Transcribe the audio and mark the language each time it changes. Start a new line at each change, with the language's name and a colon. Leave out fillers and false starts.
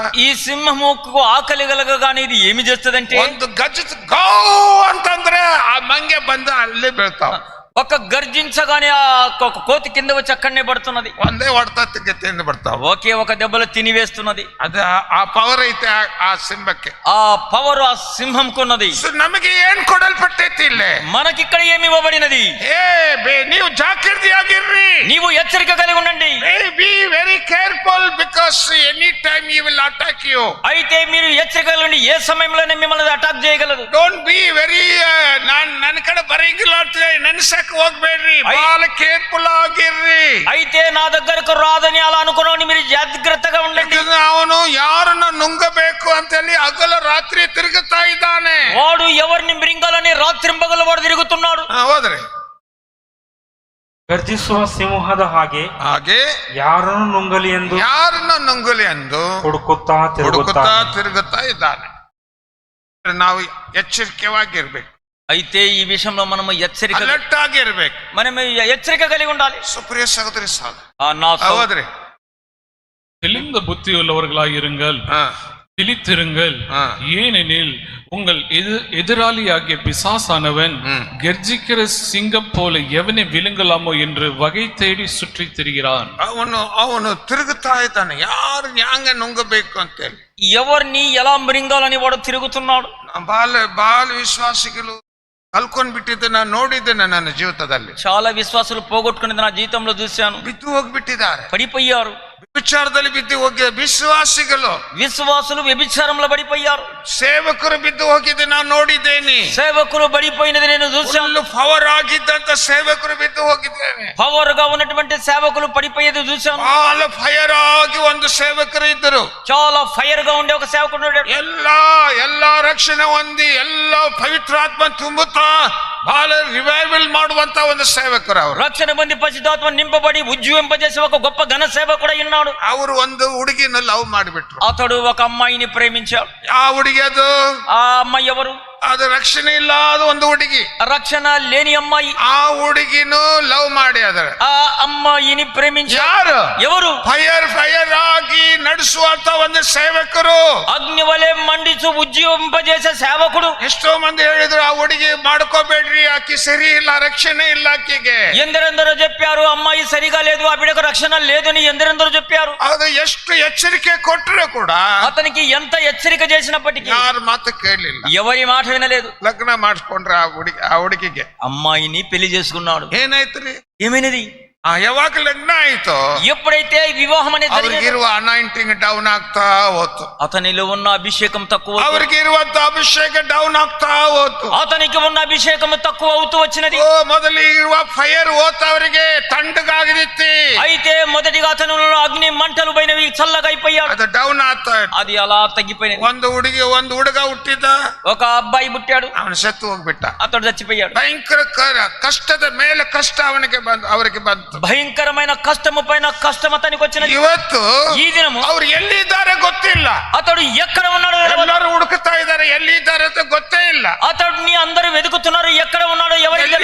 Telugu: ఈ సింహముకు ఆకలి కలగగానే ఇది ఏమి చేస్తుందంటే,
Kannada: ಒಂದು ಗರ್ಜಿಸ್ ಗೋ ಅಂತಂದ್ರೆ ಆ ಮಂಗೆ ಬಂದು ಅಲ್ಲಿ ಬೀಳ್ತಾವ.
Telugu: ఒక గర్జించగానే ఆ కోతి కింద వచ్చి అక్కడనే పడుతున్నది.
Kannada: ಒಂದೇ ಹೊಡೆತ ತಿಂದು ಬರ್ತಾವ.
Telugu: ఒకే ఒక దెబ్బలో తినివేస్తున్నది.
Kannada: ಅದ ಆ ಪವರ್ ಐತೆ ಆ ಸಿಂಹಕ್ಕೆ.
Telugu: ఆ పవర్ ఆ సింహంకున్నది.
Kannada: ನಮಗೆ ಏನ್ ಕೊಡಲ್ಪಟ್ಟೈತಿ ಇಲ್ಲೇ?
Telugu: మనకిక్కడ ఏమి ఇవ్వబడినది?
Kannada: ನೀವು ಜಾಗೃತಿಯಾಗಿರ್ರಿ,
Telugu: నీవు హెచ్చరిక కలిగి ఉండండి.
English: Be very careful because any time he will attack you.
Telugu: అయితే మీరు హెచ్చరిక కలిగి ఉండి, ఏ సమయంలోనే మిమ్మల్ని అటాక్ చేయగలదు.
English: don't be very
Kannada: ನನ್ನ ಕಡೆ ಬರಂಗಿಲ್ಲ ಅಂತ ನೆನಸಕ್ಕೆ ಹೋಗ್ಬೇಡ್ರಿ. ಬಹಳ ಕೇರ್ಫುಲ್ ಆಗಿರ್ರಿ.
Telugu: అయితే నా దగ్గరకు రాదని అలా అనుకున్నాను, మీరు జాగ్రత్తగా ఉండండి.
Kannada: ಅವನು ಯಾರನ್ನ ನುಂಗಬೇಕು ಅಂತ ಹೇಳಿ ಹಗಲ ರಾತ್ರಿ ತಿರುಗುತ್ತಾ ಇದ್ದಾನೆ.
Telugu: వాడు ఎవరిని మృంగాలని రాత్రింబగలు వాడు తిరుగుతున్నాడు.
Kannada: ಹೋದ್ರಿ ಗರ್ಜಿಸುವ ಸಿಂಹದ ಹಾಗೆ ಯಾರನ್ನು ನುಂಗಲಿ ಎಂದು ಹುಡುಕುತ್ತಾ ತಿರುಗುತ್ತಾ ಇದ್ದಾನೆ. ನಾವು ಎಚ್ಚರಿಕೆವಾಗಿರ್ಬೇಕು.
Telugu: అయితే ఈ విషయంలో మనము హెచ్చరిక
Kannada: అలర్ట్ ಆಗಿರ್ಬೇಕು.
Telugu: మనము హెచ్చరిక కలిగి ఉండాలి.
Tamil: சுப்ரிய சகோதரி
Telugu: సహోదరి,
Tamil: தெளிந்த புத்தியுள்ளவர்களாய் இருங்கள், விழித்திருங்கள். ஏனெனில் உங்கள் எதிராளியாகிய பிசாசானவன் கர்ஜிக்கிற சிங்கம் போல எவனை விழுங்கலாமோ என்று வகை தேடி சுற்றி திரிகிறான்.
Kannada: ಅವನು ತಿರುಗುತ್ತಾ ಇದ್ದಾನೆ. ಯಾರು ಯಾಂಗ ನುಂಗಬೇಕು ಅಂತೇಳಿ,
Telugu: ఎవరిని ఎలా మృంగాలని వాడు తిరుగుతున్నాడు.
Kannada: ಬಾಲ ವಿಶ್ವಾಸಿಗಳು ಕಲ್ಕೊಂಡ್ ಬಿಟ್ಟಿದ್ದೆ ನಾನು ನೋಡಿದ್ದೇನೆ ನನ್ನ ಜೀವಿತದಲ್ಲಿ.
Telugu: చాలా విశ్వాసులు పోగొట్టుకునేది నా జీవితంలో చూశాను.
Kannada: ಬಿದ್ದು ಹೋಗ್ಬಿಟ್ಟಿದ್ದಾರೆ,
Telugu: పడిపోయారు.
Kannada: ವ್ಯಭಿಚಾರದಲ್ಲಿ ಬಿದ್ದು ಹೋಗಿ ವಿಶ್ವಾಸಿಗಳು
Telugu: వ్యభిచారంలో పడిపోయారు.
Kannada: ಸೇವಕರು ಬಿದ್ದು ಹೋಗಿದ್ದೆ ನಾನು ನೋಡಿದ್ದೇನೆ.
Telugu: సేవకులు పడిపోయినది నేను చూశాను.
Kannada: ಪವರ್ ಆಗಿದ್ದಂತ ಸೇವಕರು ಬಿದ್ದು ಹೋಗಿದ್ದೇನೆ.
Telugu: పవర్ గా ఉన్నటువంటి సేవకులు పడిపోయేది చూశాను. చాలా
Kannada: ಫೈರ್ ಆಗಿ ಒಂದು ಸೇವಕರು ಇದ್ದರು.
Telugu: చాలా ఫైర్ గా ఉండే ఒక సేవకుడు
Kannada: ಎಲ್ಲಾ ರಕ್ಷಣೆ ಹೊಂದಿ ಎಲ್ಲ ಪವಿತ್ರಾತ್ಮ ತುಂಬುತ್ತಾ ಬಹಳ ರಿವೈವಲ್ ಮಾಡುವಂತ ಒಂದು ಸೇವಕರು. ಅವರು
Telugu: రక్షణ పొంది పరిశుద్ధాత్మ నింపబడి ఉజ్జీవింపజేసే ఒక గొప్ప ఘన సేవకుడు ఉన్నాడు.
Kannada: ಅವರು ಒಂದು ಹುಡುಗಿನ ಲವ್ ಮಾಡಿಬಿಟ್ರು.
Telugu: అతడు ఒక అమ్మాయిని ప్రేమించాడు. ఆ ಹುಡುಗಿ ఆ అమ్మాయి ఎవరు?
Kannada: ಅದು ರಕ್ಷಣೆ ಇಲ್ಲದ ಒಂದು ಹುಡುಗಿ,
Telugu: రక్షణ లేని అమ్మాయి.
Kannada: ఆ ಹುಡುಗಿನು ಲವ್ ಮಾಡಿ
Telugu: ఆ అమ్మాయిని ప్రేమించారు. ఎవరు?
Kannada: ಫೈರ್ ಆಗಿ ನಡೆಸುವಂತ ಒಂದು ಸೇವಕರು,
Telugu: అగ్ని వలె మండి ఉజ్జీవించు ఉజ్జీవింపజేసే సేవకుడు.
Kannada: ಎಷ್ಟೋ ಮಂದಿ ಹೇಳಿದ್ರು ಆ ಹುಡುಗಿ ಮಾಡ್ಕೋಬೇಡ್ರಿ, ಆಕಿ ಸರಿ ಇಲ್ಲ, ರಕ್ಷಣೆ ಇಲ್ಲ ಆಕಿಗೆ.
Telugu: ఎందరెందరో చెప్పారు అమ్మాయి సరిగా లేదు, ఆ బిడ్డకు రక్షణ లేదని ఎందరెందరో చెప్పారు.
Kannada: ಅದು ಎಷ್ಟು ಎಚ್ಚರಿಕೆ ಕೊಟ್ಟರು ಕೂಡ
Telugu: అతనికి ఎంత హెచ్చరిక చేసినప్పటికీ
Kannada: ಯಾರ ಮಾತು ಕೇಳಲಿಲ್ಲ.
Telugu: ఎవరి మాట వినలేదు.
Kannada: ಲಗ್ನ ಮಾಡಿಸ್ಕೊಂಡ್ರ ಆ ಹುಡುಗಿಗೆ.
Telugu: అమ్మాయిని పెళ్లి చేసుకున్నాడు.
Kannada: ಏನಾಯ್ತ್ರಿ?
Telugu: ఏమైనది?
Kannada: ಯಾವಾಗ ಲಗ್ನ ಆಯ್ತು
Telugu: ఎప్పుడైతే వివాహం అనేది జరిగిందో,
Kannada: ಅವ್ರಿಗಿರುವ ಅನಾಯಿಂಟಿಂಗ್ ಡೌನ್ ಆಗ್ತಾ ಹೋತು.
Telugu: అతనిలో ఉన్న అభిషేకం తక్కువ,
Kannada: ಅವ್ರಿಗಿರುವಂತ ಅಭಿಷೇಕ ಡೌನ್ ಆಗ್ತಾ ಹೋತು.
Telugu: అతనికి ఉన్న అభిషేకం తక్కువ అవుతూ వచ్చినది.
Kannada: ಓ ಮೊದಲಿರುವ ಫೈರ್ ಹೋತ ಅವರಿಗೆ ತಂಡಗಾಗಿದಿತ್ತಿ.
Telugu: అయితే మొదటిగా అతనిలో అగ్ని మంటలు పోయినవి, చల్లగా అయిపోయాడు.
Kannada: ಅದು ಡೌನ್ ಆಗ್ತಾ
Telugu: అది అలా తగ్గిపోయినది.
Kannada: ಒಂದು ಹುಡುಗ ಹುಟ್ಟಿದ,
Telugu: ఒక అబ్బాయి పుట్టాడు,
Kannada: ಅವನು ಸತ್ತು ಹೋಗ್ಬಿಟ್ಟ.
Telugu: అతడు చచ్చిపోయాడు.
Kannada: ಭಯಂಕರ ಕಷ್ಟದ ಮೇಲೆ ಕಷ್ಟ ಅವರಿಗೆ ಬಂತು.
Telugu: భయంకరమైన కష్టము పైన కష్టం అతనికి వచ్చినది.
Kannada: ಇವತ್ತು
Telugu: ఈ దినము
Kannada: ಅವ್ರು ಎಲ್ಲಿದ್ದಾರೆ ಗೊತ್ತಿಲ್ಲ.
Telugu: అతడు ఎక్కడ ఉన్నాడో
Kannada: ಎಲ್ಲರೂ ಹುಡುಕ್ತಾ ಇದ್ದಾರೆ, ಎಲ್ಲಿದ್ದಾರೆ ಅಂತ ಗೊತ್ತೇ ಇಲ್ಲ.
Telugu: అతడిని అందరూ వెతుకుతున్నారు, ఎక్కడ ఉన్నాడో ఎవరికి తెలియదు.